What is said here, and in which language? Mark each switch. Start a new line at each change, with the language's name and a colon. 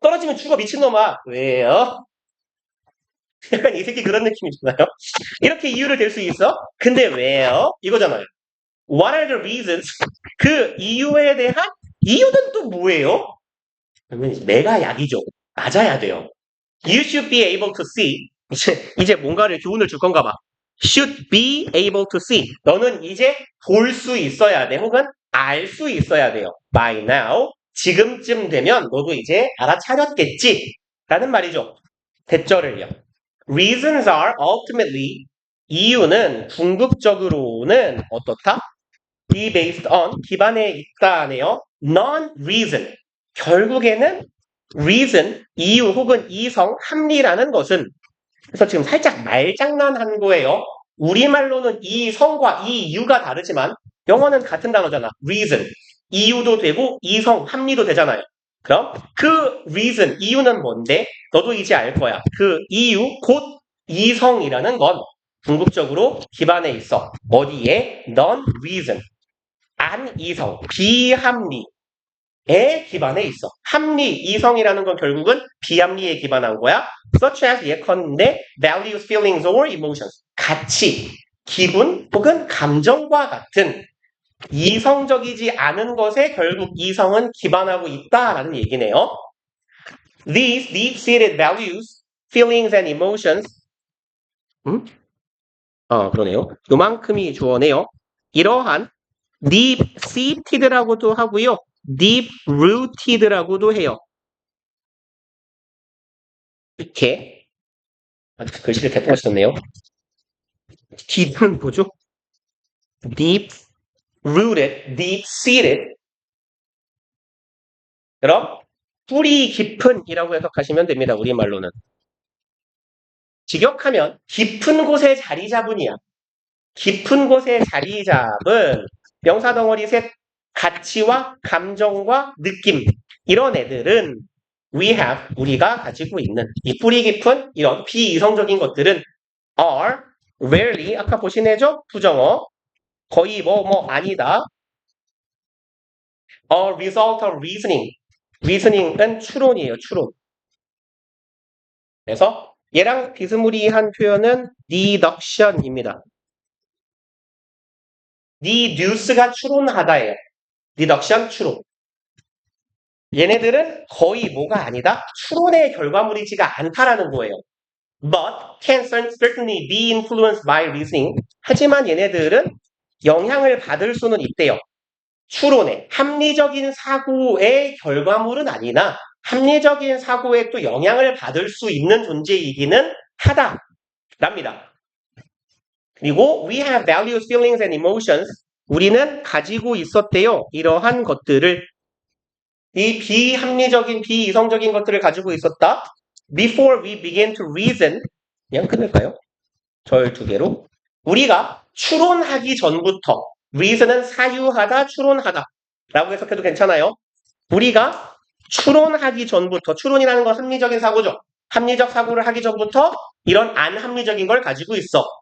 Korean: 떨어지면 죽어 미친놈아. 왜요? 약간 이 새끼 그런 느낌이잖아요. 이렇게 이유를 댈 수 있어? 근데 왜요? 이거잖아요.
English: What are the reasons?
Korean: 그 이유에 대한 이유는 또 뭐예요? 그러면 내가 약이죠. 맞아야 돼요.
English: You should be able to see.
Korean: 이제 뭔가를 교훈을 줄 건가 봐.
English: Should be able to see.
Korean: 너는 이제 볼 수 있어야 돼. 혹은 알 수 있어야 돼요.
English: By now.
Korean: 지금쯤 되면 너도 이제 알아차렸겠지. 라는 말이죠. 대절을요.
English: Reasons are ultimately.
Korean: 이유는 궁극적으로는 어떻다?
English: be based on.
Korean: 기반에 있다네요.
English: Non-reason.
Korean: 결국에는 reason, 이유 혹은 이성, 합리라는 것은 그래서 지금 살짝 말장난한 거예요. 우리말로는 이성과 이유가 다르지만 영어는 같은 단어잖아. reason, 이유도 되고 이성, 합리도 되잖아요. 그럼 그 reason, 이유는 뭔데? 너도 이제 알 거야. 그 이유, 곧 이성이라는 건 궁극적으로 기반에 있어. 어디에? non-reason, 안이성, 비합리, 에 기반에 있어. 합리, 이성이라는 건 결국은 비합리에 기반한 거야.
English: Such as
Korean: 예컨대
English: values, feelings or emotions.
Korean: 가치, 기분 혹은 감정과 같은 이성적이지 않은 것에 결국 이성은 기반하고 있다라는 얘기네요.
English: These deep-seated values, feelings and emotions.
Korean: 그러네요. 요만큼이 주어네요. 이러한 deep-seated라고도 하고요. deep-rooted라고도 해요. 이렇게 글씨를 대충 썼네요. deep은 뭐죠? deep-rooted, deep-seated. 그럼 뿌리 깊은이라고 해석하시면 됩니다. 우리말로는. 직역하면 깊은 곳에 자리 잡은이야. 깊은 곳에 자리 잡은 명사 덩어리 셋 가치와 감정과 느낌 이런 애들은
English: we have
Korean: 우리가 가지고 있는 이 뿌리 깊은 이런 비이성적인 것들은
English: are rarely
Korean: 아까 보신 애죠? 부정어 거의 뭐 아니다.
English: A result of reasoning.
Korean: reasoning은 추론이에요. 추론. 그래서 얘랑 비스무리한 표현은 deduction입니다. deduce가 추론하다예요. deduction 추론. 얘네들은 거의 뭐가 아니다? 추론의 결과물이지가 않다라는 거예요.
English: But can certainly be influenced by reasoning.
Korean: 하지만 얘네들은 영향을 받을 수는 있대요. 추론의 합리적인 사고의 결과물은 아니나 합리적인 사고에 또 영향을 받을 수 있는 존재이기는 하다랍니다. 그리고
English: we have values, feelings and emotions.
Korean: 우리는 가지고 있었대요. 이러한 것들을 이 비합리적인, 비이성적인 것들을 가지고 있었다.
English: Before we begin to reason.
Korean: 그냥 끊을까요? 절 두 개로. 우리가 추론하기 전부터 reason은 사유하다, 추론하다 라고 해석해도 괜찮아요. 우리가 추론하기 전부터 추론이라는 건 합리적인 사고죠. 합리적 사고를 하기 전부터 이런 안합리적인 걸 가지고 있어.